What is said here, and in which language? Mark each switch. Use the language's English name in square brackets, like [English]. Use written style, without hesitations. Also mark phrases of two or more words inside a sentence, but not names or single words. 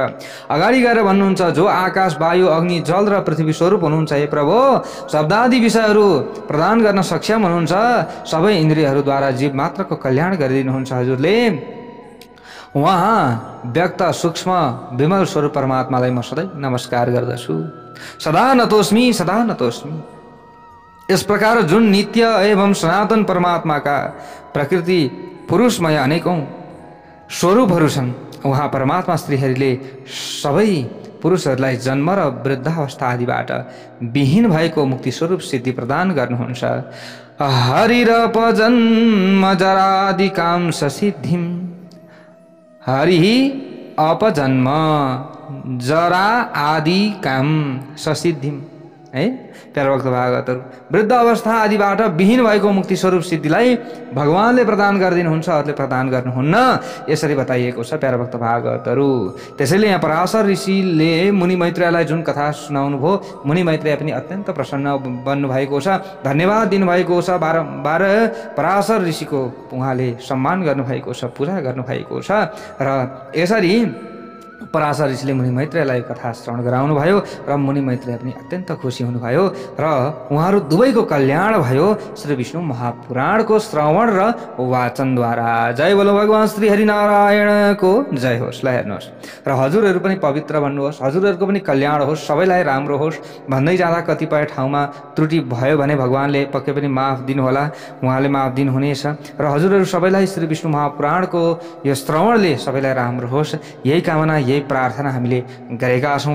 [Nepali] अगाडि गएर भन्नुहुन्छ, जो आकाश वायु अग्नि जल र पृथ्वी स्वरूप हुनुहुन्छ, हे प्रभु शब्दादि विषयहरू प्रदान गर्न सक्षम हुनुहुन्छ, सबै इन्द्रियहरूद्वारा जीव मात्रको कल्याण गरिदिनुहुन्छ हजुरले। उहाँ व्यक्त सूक्ष्म विमल स्वरूप परमात्मालाई म सधैँ नमस्कार गर्दछु। [Sanskrit] सदा नतोस्मी सदा नतोस्मी। [Hindi] इस प्रकार [Nepali] जुन नित्य एवं सनातन परमात्मा का प्रकृति पुरुषमय अनेकौं स्वरूपहरू छन्, उहाँ परमात्मा श्रीहरिले सबै पुरुषहरूलाई जन्म र वृद्धावस्था आदिबाट विहीन भएको मुक्ति स्वरूप सिद्धि प्रदान गर्नुहुन्छ। [Sanskrit] हरिरप जन्म जरादि काम सिद्धिम, हरि अपजन्म जरा आदि काम ससिद्धिम है [Nepali] प्यारे भक्त भागवतहरु। वृद्ध अवस्था आदिबाट विहीन भएको मुक्ति स्वरूप सिद्धिलाई भगवानले प्रदान गरिदिनुहुन्छ, अरूले प्रदान गर्नुहुन्न, यसरी बताइएको छ प्यारे भक्त भागवतहरु। त्यसैले यहाँ पराशर ऋषिले मुनि मैत्रेयलाई जुन कथा सुनाउनु भयो, मुनि मैत्रेय पनि अत्यन्त प्रसन्न बन्नु भएको छ, धन्यवाद दिनुभएको छ। बारम्बार पराशर ऋषिको उहाँले सम्मान गर्नुभएको छ, पूजा गर्नुभएको छ र यसरी पराशर ऋषिले मुनि मैत्रेयलाई कथा श्रवण गराउनु भयो र मुनि मैत्रेय पनि अत्यन्त खुसी हुनुभयो र उहाँहरू दुवैको कल्याण भयो श्री विष्णु महापुराणको श्रवण र वाचनद्वारा। [Hindi] जय बोलो [Nepali] भगवान श्री हरिनारायणको जय होस्। ल हेर्नुहोस्, र हजुरहरू पनि पवित्र बन्नुहोस्, हजुरहरूको पनि कल्याण होस्, सबैलाई राम्रो होस् भन्दै जाँदा कतिपय ठाउँमा त्रुटि भयो भने भगवानले पक्कै पनि माफ दिनुहोला, उहाँले माफ दिनुहुनेछ। र हजुरहरू सबैलाई श्री विष्णु महापुराणको यो श्रवणले सबैलाई राम्रो होस्, यही कामना, यही यही प्रार्थना हामीले गरेका छौँ।